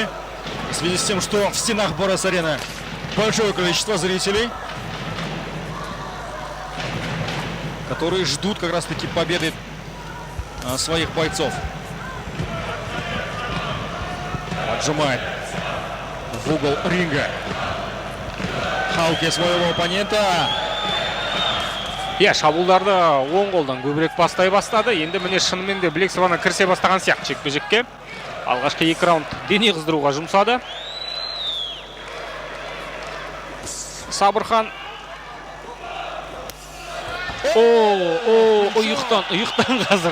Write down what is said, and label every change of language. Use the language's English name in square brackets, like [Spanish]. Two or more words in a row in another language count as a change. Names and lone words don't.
[Russian] В связи с тем, что в стенах Борис-арены большое количество зрителей, которые ждут как раз-таки победы своих бойцов. Отжимает в угол ринга Хауке своего оппонента. [Kazakh] Шабуылдарды оң қолдан көбірек бастай бастады. Енді міне шынымен де білек сыбана кірісе бастаған сияқты жекпе-жекке. Алғашқы 2 раунд дене қыздыруға жұмсады. Сабырхан. Ұйықтан қазір.